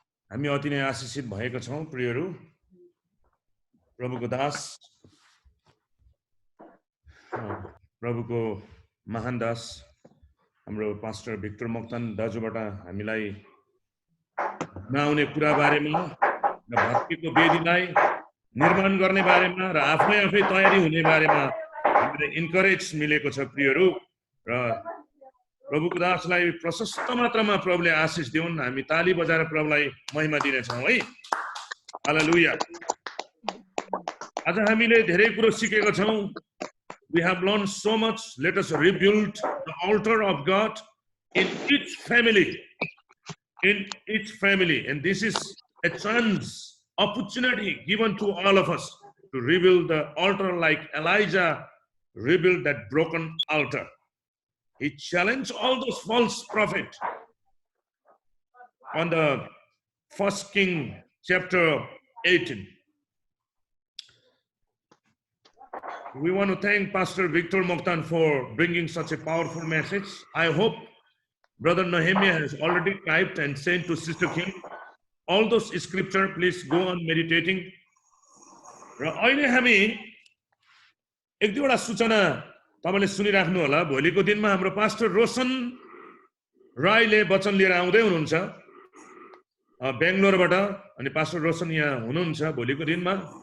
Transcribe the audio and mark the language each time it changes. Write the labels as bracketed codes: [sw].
[ne] हामी अति नै आशिषित भएका छौँ प्रियहरू। प्रभुको दास, प्रभुको महान दास हाम्रो पास्टर भिक्टर मोक्तान दाजुबाट हामीलाई नआउने कुरा बारेमा र भक्तिको वेदीलाई निर्माण गर्ने बारेमा र आफै तयारी हुने बारेमा हामीलाई इन्करेज मिलेको छ प्रियहरू। र प्रभुको दासलाई प्रशस्त मात्रामा प्रभुले आशिष दिउन्। हामी ताली बजाएर प्रभुलाई महिमा दिनेछौँ है। हालेलुया। आज हामीले धेरै कुरो सिकेका छौँ। [en] We have learned so much. Let us rebuild the altar of God in each family. In each family. And this is a chance, opportunity given to all of us to rebuild the altar like Elijah rebuilt that broken altar. He challenged all those false prophets. On the 1 King chapter 18. We want to thank Pastor Victor Mokhtan for bringing such a powerful message. I hope Brother Nehemiah has already typed and sent to Sister Kim. All those scripture, please go on meditating. [ne] र अहिले हामी एक दुईवटा सूचना तपाईले सुनिराख्नु होला। भोलिको दिनमा हाम्रो पास्टर रोशन राईले वचन लिएर आउँदै हुनुहुन्छ बेंगलोरबाट। अनि पास्टर रोशन यहाँ हुनुहुन्छ भोलिको दिनमा।